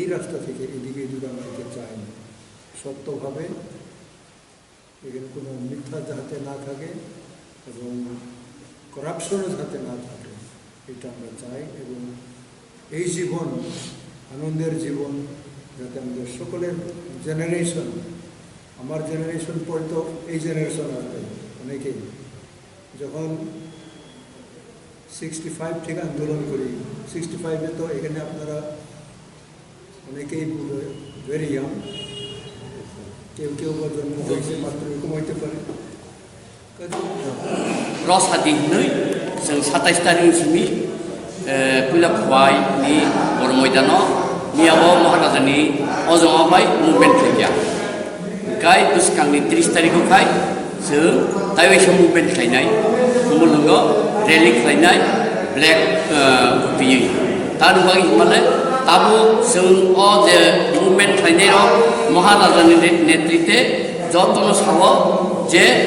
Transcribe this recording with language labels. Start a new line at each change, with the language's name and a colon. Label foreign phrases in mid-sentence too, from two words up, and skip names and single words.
Bangla: রাস্তা থেকে এদিকে আমরা যেতে চাই না সত্যভাবে এখানে কোনো মিথ্যা যাতে না থাকে এবং করাপশনও যাতে না থাকে এটা আমরা চাই এবং এই জীবন আনন্দের জীবন যাতে আমাদের সকলের জেনারেশন আমার জেনারেশন পর তো এই জেনারেশন আসবে অনেকেই যখন 65 থেকে আন্দোলন করি 65-এ তো এখানে আপনারা অনেকেই
English: very young
Bangla: কেউ কেউ জন্ম হয়েছে মাত্র এরকম হইতে পারে
Kok Borok: रसादि नै जों 27 तारिखसिमि पुला खुवाइनि बर मैदानाव मियाबो महाराजानि अजमाबाय मुभमेन्ट खालाया गाय दुसखांनि 30 तारिखआवहाय जों ताइवाइसा मुभमेन्ट खालायनाय मुलुगाव रेलि खालायनाय ब्लेक बियो तार बागै माने ताबो जों अ जे मुभमेन्ट खालायनायाव महाराजानि नेतृत्वे जतन साबो जे